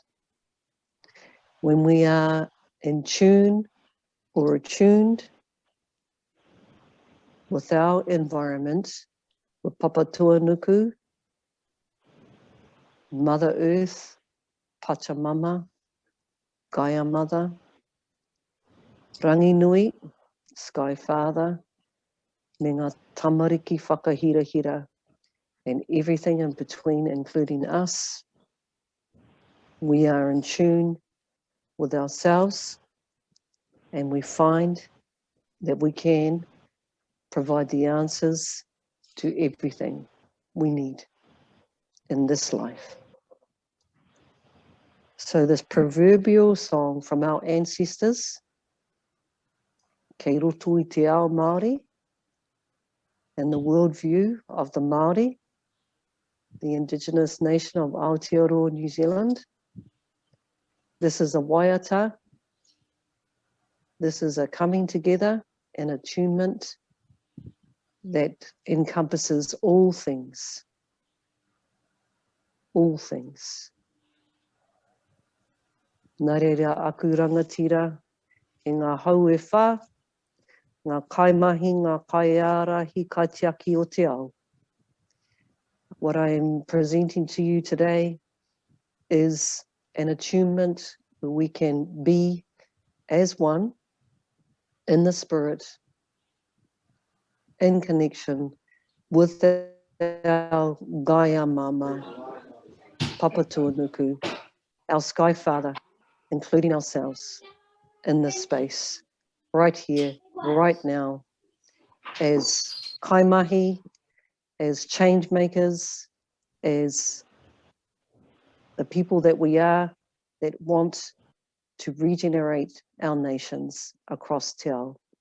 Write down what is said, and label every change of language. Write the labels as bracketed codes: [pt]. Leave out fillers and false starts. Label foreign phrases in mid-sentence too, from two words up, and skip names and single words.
[en] When we are in tune or attuned with our environment, with Papatuanuku, Mother Earth, Pachamama, Gaia Mother, Rangi Nui, Sky Father, [mi] me ngā tamariki whakahirahira, [en] and everything in between, including us, we are in tune with ourselves, and we find that we can provide the answers to everything we need in this life. So this proverbial song from our ancestors, [mi] kei roto I te ao Māori, [en] and the worldview of the Māori, the indigenous nation of Aotearoa, New Zealand. This is a waiata. This is a coming together and attunement that encompasses all things. All things. [mi] Nā reira aku rangatira e ngā hau e whā, ngā kaimahi, ngā kaiara, hi kaitiaki o te ao. [en] What I am presenting to you today is an attunement where we can be as one in the spirit, in connection with our Gaia Mama, Papatuanuku, our Sky Father, including ourselves in this space, right here, right now, as kaimahi, as change makers, as the people that we are, that want to regenerate our nations across [mi] te ao.